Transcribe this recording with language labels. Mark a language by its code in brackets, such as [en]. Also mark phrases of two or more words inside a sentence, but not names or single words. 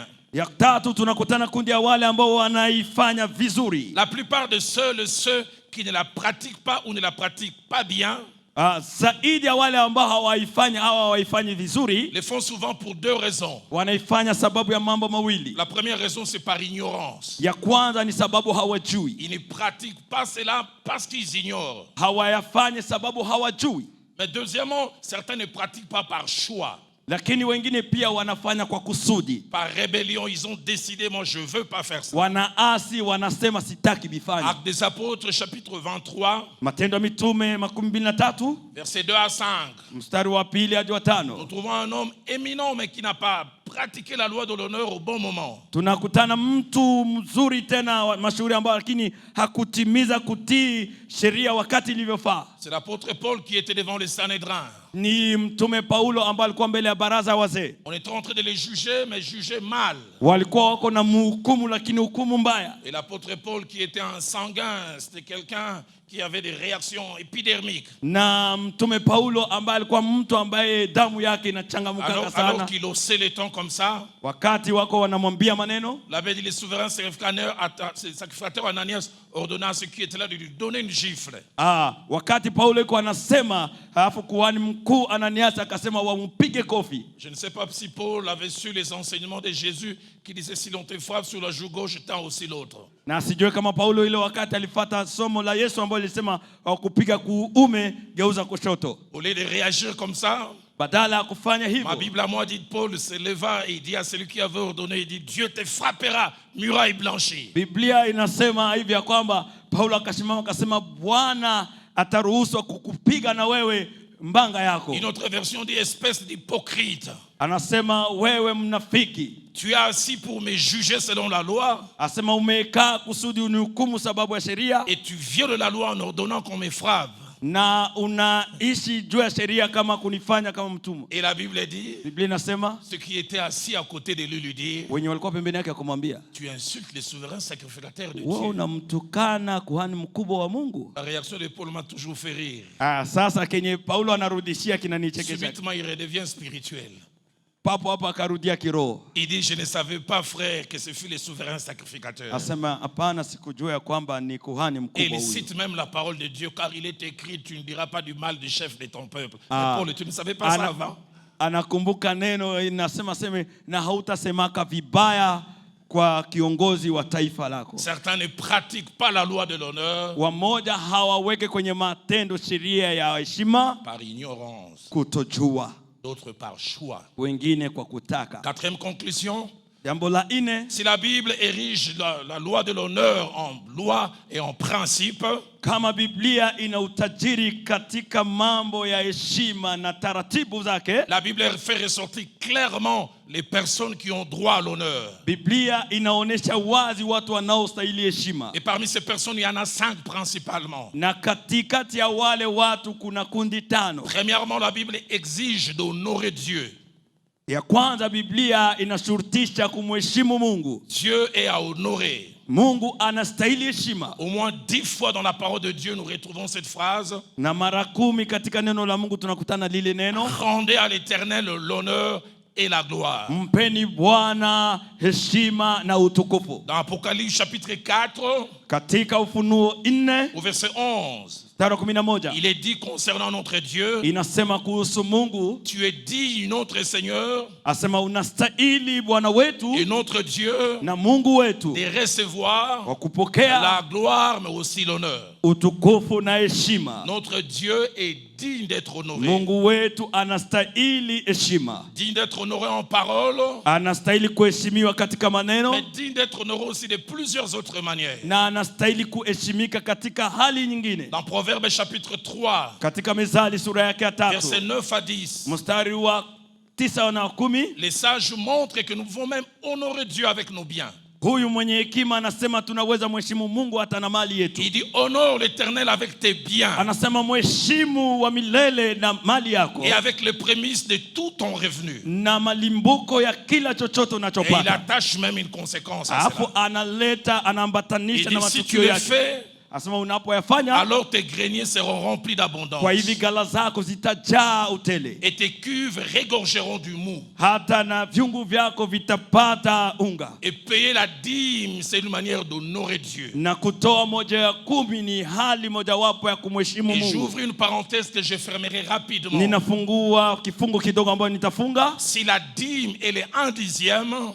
[sw] Ya tatu tunakutana kundi ya wale ambao wanaifanya vizuri. [fr] La plupart de ceux qui ne la pratiquent pas ou ne la pratiquent pas bien, [sw] zaidi ya wale ambao hawaifanyi vizuri, [fr] le font souvent pour deux raisons. [sw] Wanaifanya sababu ya mambo mawili. [fr] La première raison, c'est par ignorance. [sw] Ya kwanza ni sababu hawajui. [fr] Ils ne pratiquent pas cela parce qu'ils ignorent. [sw] Hawayafanya sababu hawajui. [fr] Mais deuxièmement, certains ne pratiquent pas par choix. [sw] Lakini wengine pia wanafanya kwa kusudi. [fr] Par rébellion, ils ont décidé, moi je veux pas faire ça. [sw] Wanaasi, wanasema sitaki bifanya. [fr] Actes des Apôtres chapitre 23. [sw] Matendo ya Mitume 23 [fr] verset 2 à 5. [sw] Mstari wa pili hadi wa 5. [fr] Nous trouvons un homme éminent mais qui n'a pas pratiqué la loi de l'honneur au bon moment. [sw] Tunakutana mtu mzuri tena mashuhuri ambao lakini hakutimiza kutii sheria wakati ilivyofaa. [fr] C'est l'apôtre Paul qui était devant les Sanhédrin. [sw] Ni mtume Paulo ambaye alikuwa mbele ya baraza wazee. [fr] On était en train de les juger mais juger mal. [sw] Walikuwa wako na hukumu lakini hukumu mbaya. [fr] Et l'apôtre Paul qui était un sanguin, c'était quelqu'un qui avait des réactions épidermiques. [sw] Na mtume Paulo ambaye alikuwa mtu ambaye damu yake inachangamka sana. [fr] Alors qu'il haussait les tons comme ça, [sw] wakati wako wanamwambia maneno, [fr] l'abbé dit, les souverains sacrificateurs Ananias ordonna à ceux qui étaient là de lui donner une gifle. [sw] Wakati Paulo yuko anasema, alafu kuhani mkuu Ananias akasema wampige kofi. [fr] Je ne sais pas si Paul avait su les enseignements de Jésus qui disait si l'on te frappe sur la joue gauche, tends aussi l'autre. [sw] Na sijue kama Paulo ile wakati alifuata somo la Yesu ambalo lilisema kupiga kuume geuza kushoto. [fr] Au lieu de réagir comme ça, [sw] badala ya kufanya hivyo, [fr] ma Bible à moi dit Paul se leva et il dit à celui qui avait ordonné, il dit Dieu te frappera, muraille blanchie. [sw] Biblia inasema hivi ya kwamba Paulo akasimama akasema Bwana ataruhusu kukupiga na wewe mbanga yako. [fr] Une autre version dit espèce d'hypocrite. [sw] Anasema wewe mnafiki. [fr] Tu es assis pour me juger selon la loi. [sw] Asema umekaa kusudi unihukumu sababu ya sheria. [fr] Et tu violes la loi en ordonnant qu'on me frappe. [sw] Na unaishi juu ya sheria kama kunifanya kama mtumwa. [fr] Et la Bible dit, [sw] Biblia inasema, [fr] ceux qui étaient assis à côté de lui dit, [sw] wenye walikuwa pembeni yake akamwambia, [fr] tu insultes les souverains sacrificateurs de Dieu. [sw] Wewe unamtukana kuhani mkubwa wa Mungu. [fr] La réaction de Paul m'a toujours fait rire. [sw] Sasa kenye Paulo anarudishia kinanichekesha. [fr] Subitement il redevient spirituel. [sw] Papo hapa akarudia kiroho. [fr] Il dit je ne savais pas frère que ce fut les souverains sacrificateurs. [sw] Asema hapana sikujua ya kwamba ni kuhani mkubwa huyu. [fr] Et il cite même la parole de Dieu car il est écrit tu ne diras pas du mal du chef de ton peuple. Mais Paul, tu ne savais pas ça avant? [sw] Anakumbuka neno inasema na hautasemaka vibaya kwa kiongozi wa taifa lako. [fr] Certains ne pratiquent pas la loi de l'honneur. [sw] Wamoja hawaweke kwenye matendo sheria ya heshima [fr] par ignorance. [sw] Kutojua. [fr] d'autres par choix. [sw] wengine kwa kutaka. [fr] Quatrième conclusion. [sw] Jambo la nne, [fr] Si la Bible érige la loi de l'honneur en loi et en principe, [sw] kama Biblia ina utajiri katika mambo ya heshima na taratibu zake, [fr] la Bible fait ressortir clairement les personnes qui ont droit à l'honneur. [sw] Biblia inaonesha wazi watu wanaostahili heshima. [fr] Et parmi ces personnes, il y en a 5 principalement. [sw] Na katikati ya wale watu kuna kundi 5. [fr] Premièrement, la Bible exige d'honorer Dieu. [sw] Ya kwanza, Biblia inashurutisha kumheshimu Mungu. [fr] Dieu est à honorer. [sw] Mungu anastahili heshima. [fr] Au moins 10 fois dans la parole de Dieu, nous retrouvons cette phrase. [sw] Na mara 10 katika neno la Mungu tunakutana lile neno. [fr] Rendez à l'Éternel l'honneur et la gloire. [sw] Mpeni Bwana heshima na utukufu. [fr] Dans Apocalypse chapitre 4, [sw] Katika Ufunuo 4, [fr] au verset 11, il il est dit concernant notre Dieu, [sw] inasema kuhusu Mungu, [fr] tu es digne, notre Seigneur, [sw] asema unastahili Bwana wetu [fr] et notre Dieu, [sw] na Mungu wetu [fr] de recevoir [sw] wa kupokea [fr] la gloire mais aussi l'honneur. [sw] utukufu na heshima. [fr] Notre Dieu est digne d'être honoré. [sw] Mungu wetu anastahili heshima. [fr] Digne d'être honoré en parole, [sw] Anastahili kuheshimiwa katika maneno, [fr] mais digne d'être honoré aussi de plusieurs autres manières. [sw] na anastahili kuheshimika katika hali nyingine. [fr] Dans Proverbes chapitre 3, [sw] Katika Mithali sura yake ya 3, [fr] versets 9 à 10, [sw] mstari wa 9 na 10, [fr] les sages montrent que nous pouvons même honorer Dieu avec nos biens. [sw] huyu mwenye hekima anasema tunaweza mheshimu Mungu hata na mali yetu. [fr] Il dit honore l'Éternel avec tes biens [sw] Anasema mheshimu wa milele na mali yako, [fr] et avec les prémices de tout ton revenu. [sw] na malimbuko ya kila chochote [fr] Et il [sw] unachopata. [fr] attache même une conséquence à [sw] Alafu [fr] cela. [sw] analeta, [fr] Il [sw] anaambatanisha na [fr] dit si tu [sw] matukio [fr] le [sw] yake. [fr] fais, [sw] Asema unapoyafanya, [fr] alors tes greniers seront remplis d'abondance [sw] kwa hivi gala zako zitajaa utele, [fr] et tes cuves regorgeront du mou. [sw] hata na vyungu vyako vitapata unga. [fr] Et payer la dîme, c'est une manière d'honorer Dieu. [sw] Na kutoa 1/10 ni hali mojawapo ya kumheshimu [fr] Et [sw] Mungu. [fr] j'ouvre une parenthèse que je fermerai rapidement. [sw] Ninafungua kifungu kidogo ambayo nitafunga. [fr] Si la dîme elle est 1/10,